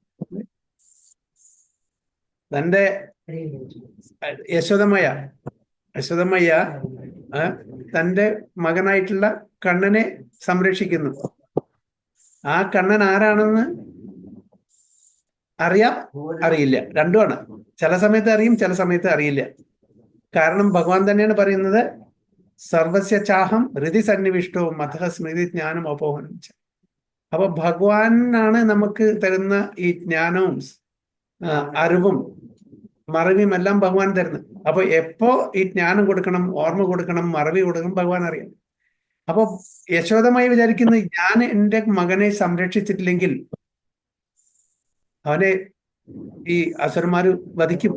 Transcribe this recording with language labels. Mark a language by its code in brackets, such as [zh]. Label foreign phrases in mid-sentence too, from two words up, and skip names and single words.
[ml] തൻ്റെ യശോദമയ്യ തൻ്റെ മകനായിട്ടുള്ള കണ്ണനെ സംരക്ഷിക്കുന്നു. ആ കണ്ണൻ ആരാണെന്ന് അറിയാം, അറിയില്ല, രണ്ടുമാണ്. ചില സമയത്ത് അറിയും, ചില സമയത്ത് അറിയില്ല. കാരണം ഭഗവാൻ തന്നെയാണ് പറയുന്നത്, [sa] സർവസ്യ ചാഹം ഹൃദി സന്നിവിഷ്ടോ മതഃ സ്മൃതി ജ്ഞാനം അപോഹനം. [ml] അപ്പൊ ഭഗവാനാണ് നമുക്ക് തരുന്ന ഈ ജ്ഞാനവും അറിവും മറവിയും എല്ലാം ഭഗവാൻ തരുന്നത്. അപ്പൊ എപ്പോ ഈ ജ്ഞാനം കൊടുക്കണം, ഓർമ്മ കൊടുക്കണം, മറവി കൊടുക്കണം ഭഗവാൻ അറിയാം. അപ്പൊ യശോദമായി വിചാരിക്കുന്നത്, ഞാൻ എൻ്റെ മകനെ സംരക്ഷിച്ചിട്ടില്ലെങ്കിൽ അവനെ ഈ അസുരന്മാര് വധിക്കും.